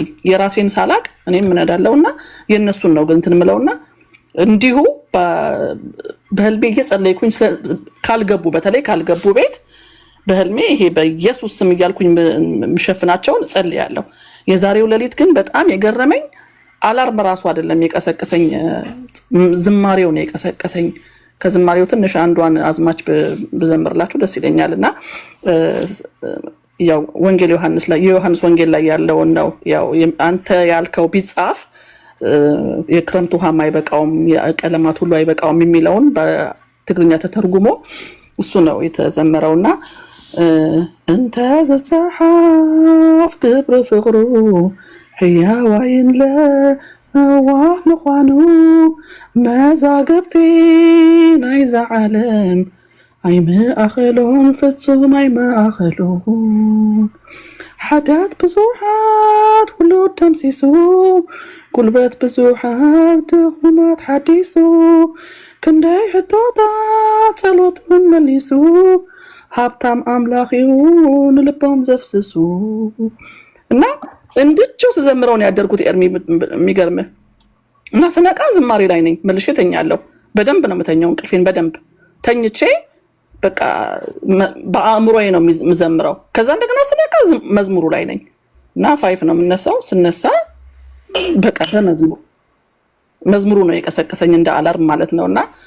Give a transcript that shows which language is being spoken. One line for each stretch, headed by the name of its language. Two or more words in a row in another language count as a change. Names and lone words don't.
Amharic: የራሴን ሳላቅ እኔም እነዳለሁና የነሱን ነው ግን እንትን የምለውና እንዲሁ በህልሜ እየጸለይኩኝ ካልገቡ በተለይ ካልገቡ ቤት በህልሜ ይሄ በኢየሱስ ስም እያልኩኝ ምሸፍናቸውን ጸልያለሁ። የዛሬው ሌሊት ግን በጣም የገረመኝ አላርም ራሱ አይደለም የቀሰቀሰኝ፣ ዝማሬው ነው የቀሰቀሰኝ። ከዝማሬው ትንሽ አንዷን አዝማች ብዘምርላችሁ ደስ ይለኛል። እና ያው ወንጌል ዮሐንስ ላይ የዮሐንስ ወንጌል ላይ ያለውን ነው። ያው አንተ ያልከው ቢጻፍ የክረምት ውሃ አይበቃውም፣ የቀለማት ሁሉ አይበቃውም የሚለውን በትግርኛ ተተርጉሞ እሱ ነው
Tigrinya: የተዘመረውና እንተ ዘጸሐፍ ግብረ ፍቅሩ ሕያዋይን ለዋህ ምዃኑ መዛግብቲ ናይዛ ዓለም ኣይመኣኸሎን ፍጹም ኣይመኣኸሎን ሓጢአት ብዙሓት ሁሉ ደምሲሱ ጉልበት ብዙሓት ድኹማት ሓዲሱ ክንደይ ሕቶታት ጸሎቱን መሊሱ ሀብታም አምላክ ይሁን ልቦም ዘፍስሱ
Amharic: እና እንድቹ ስዘምረውን ያደርጉት ኤርሚ የሚገርምህ እና ስነቃ ዝማሬ ላይ ነኝ። መልሼ ተኛለሁ። በደንብ ነው የምተኛው። እንቅልፌን በደንብ ተኝቼ በቃ በአእምሮዬ ነው የምዘምረው። ከዛ እንደገና ስነቃ መዝሙሩ ላይ ነኝ እና 5 ነው የምነሳው። ስነሳ በቃ መዝሙሩ ነው የቀሰቀሰኝ እንደ አላርም ማለት ነውና